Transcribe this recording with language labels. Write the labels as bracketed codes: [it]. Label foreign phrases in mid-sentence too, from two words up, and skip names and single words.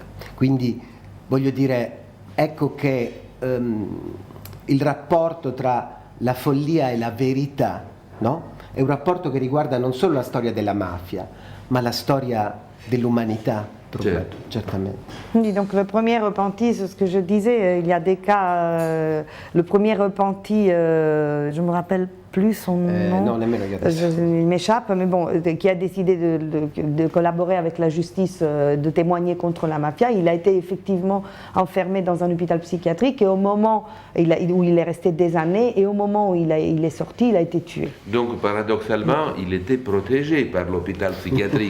[it] Quindi voglio dire, ecco che il rapporto tra la follia e la verità, no? È un rapporto che riguarda non solo la storia della mafia, ma la storia dell'umanità, certamente. [fr] Oui, donc le premier repenti, c'est ce que je disais, il y a des cas, le premier repenti, je me rappelle plus son nom, [it] non, nemmeno io adesso. [fr] Il m'échappe, mais bon, qui a décidé de collaborer avec la justice, de témoigner contre la mafia. Il a été effectivement enfermé dans un hôpital psychiatrique, et au moment où il est resté des années, et au moment où il est sorti, il a été tué. Donc paradoxalement, il était protégé par l'hôpital psychiatrique.